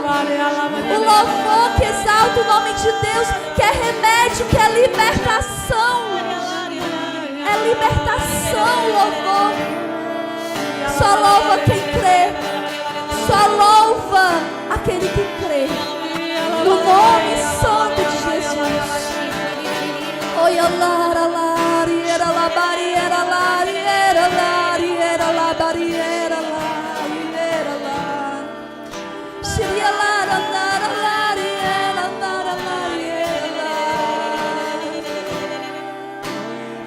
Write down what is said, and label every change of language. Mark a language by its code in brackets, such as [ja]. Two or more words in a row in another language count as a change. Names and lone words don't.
[pt] O louvor que exalta o nome de Deus, que é remédio, que é libertação. É libertação, louvor. Só louva quem crê. Só louva aquele que crê. No nome santo de Jesus. Oi, alara, lariera, la barriera, lariera, lariera, la barriera, lariera, la. Shiria, lara, lara, lariera, lara, lariera, la.